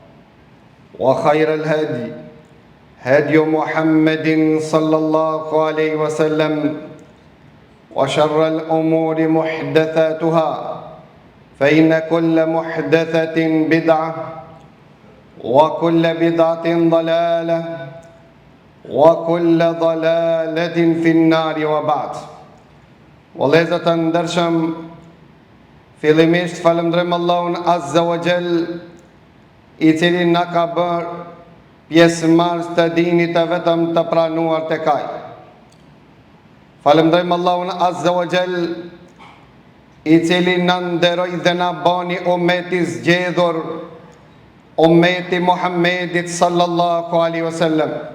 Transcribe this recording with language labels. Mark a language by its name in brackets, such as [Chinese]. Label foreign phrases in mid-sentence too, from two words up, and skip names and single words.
[Arabic] وخير الهدي هدي محمد صلى الله عليه وسلم وشر الأمور محدثاتها فإن كل محدثة بدعة وكل بدعة ضلالة وكل ضلالة في النار وبعد. [Albanian] Vëllezër të ndershëm, fillimisht falënderojmë Allahun [Arabic] عز وجل, [Albanian] i cili na ka bërë pjesëmarrës të dinit të vetëm të pranuar tek Ai. Falënderojmë Allahun [Arabic] عز وجل, [Albanian] i cili na nderoi dhe na bani ummeti zgjedhur, ummeti Muhammedit [Arabic] صلى الله عليه وسلم.